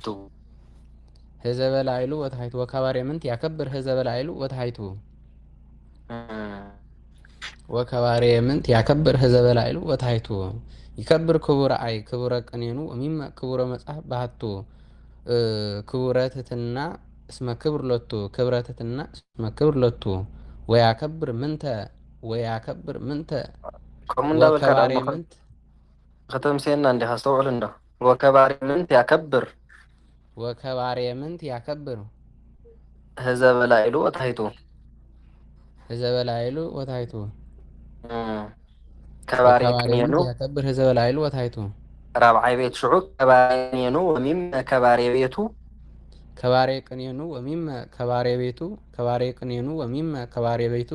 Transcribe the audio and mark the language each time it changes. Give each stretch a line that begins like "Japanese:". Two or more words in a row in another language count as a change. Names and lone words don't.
Geez: ዘበላዕሉ ወታሕቱ ወከባሬ ምንት ያከብር ዘበላዕሉ ወታሕቱ ወከባሬ ምንት ያከብር ዘበላዕሉ ወታሕቱ ይከብር ክቡረ አይ ክቡረ ቅኔኑ ወሚመ ክቡረ መጽሐፍ ባህቱ ክቡረ ትሕትና እስመ ክብር ሎቱ ክብረ ትሕትና እስመ ክብር ሎቱ ወያከብር ምንተ ወከባሬ ምንት
Amharic: ከተምሴና እንዲህ
Geez: አስተውዕል እንደ ወከባሬ ምንት ያከብር ወከባሬ ምንት ያከብር ዘበላዕሉ ወታሕቱ ዘበላዕሉ ወታሕቱ ከባሬ ቅኔኑ ያከብር ዘበላዕሉ ወታሕቱ
Tigrinya: ራብዓይ ቤት ሽዑ
Geez: ከባሬ ቅኔኑ ወሚመ ከባሬ ቤቱ ከባሬ ቅኔኑ ወሚመ ከባሬ ቤቱ ከባሬ ቅኔኑ ወሚመ ከባሬ ቤቱ